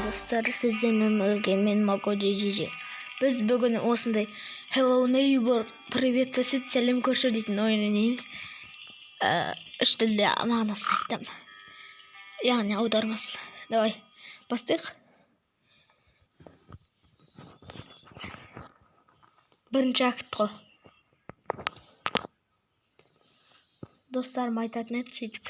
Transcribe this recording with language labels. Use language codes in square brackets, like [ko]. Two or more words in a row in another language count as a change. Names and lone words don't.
[kk] достар, сіздермен бірге мен Мако JJJ. Біз бүгін осындай Hello Neighbor, [ru] привет сосед, [kk] сәлем көрші дейтін ойын ойнаймыз. Үш тілде мағынасын айтамын. Яғни аудармасын. Давай, бастайық. Бірінші акт қой. Достарым айтатын еді сөйтіп.